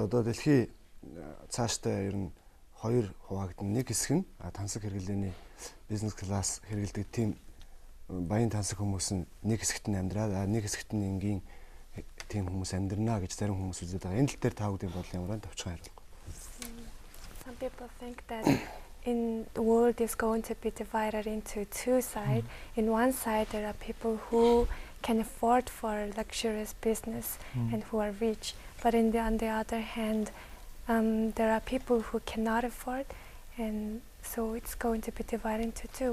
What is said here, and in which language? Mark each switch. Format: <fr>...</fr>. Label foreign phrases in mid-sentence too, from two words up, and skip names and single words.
<mn>Одоо дэлхий цаашдаа ер нь хоёр хуваагдана. Нэг хэсэг нь тансаг хэрэглээний бизнес класс хэрэглэдэг тийм баян тансаг хүмүүс нь нэг хэсэгт нь амьдраад нэг хэсэгт нь энгийн тийм хүмүүс амьдрнаа гэж зарим хүмүүс үзээд байгаа. Энэ тал дээр та бүдгийн бодол ямар тавчхан хариулах.</mn> <en>Some people think that in the world is going to be divided into two sides. In one side there are people who can afford for luxurious business and who are rich, but on the other hand there are people who cannot afford, and so it's going to be divided into two.</en>